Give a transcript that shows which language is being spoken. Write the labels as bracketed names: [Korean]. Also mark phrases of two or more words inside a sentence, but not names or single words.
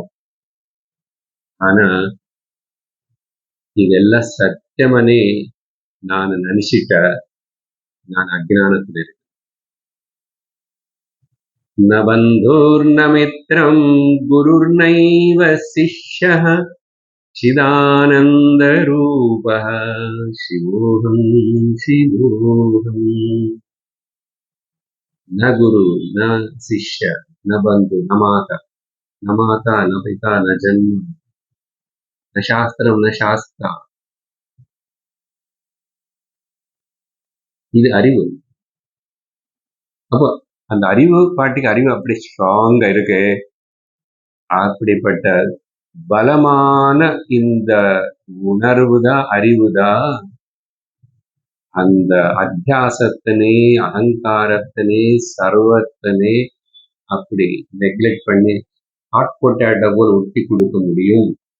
[Tamil] ஆனா இதெல்லாம் சத்தியமனே நான் நினைச்சிட்ட நான் அஜ்ஞானத்துல இருக்கேன். [Sanskrit] न बन्धुर्न मित्रं गुरुर्नैव शिष्यः चिदानन्द रूपः शिवोऽहम् शिवोऽहम्. न गुरु न शिष्य न बंधु न माता न पिता न जन्म न शास्त्रम न शास्त्रा. [Tamil] இது அறிவு. அப்போ அந்த அறிவு பாட்டுக்கு அறிவு அப்படி ஸ்ட்ராங்கா இருக்கு. அப்படிப்பட்ட பலமான இந்த உணர்வுதான் அறிவுதான் அந்த அத்தியாசத்தினே அகங்காரத்தினே சர்வத்தினே அப்படி நெக்லெக்ட் பண்ணி [English] hot potato [Tamil] போல் ஒட்டி கொடுக்க முடியும்.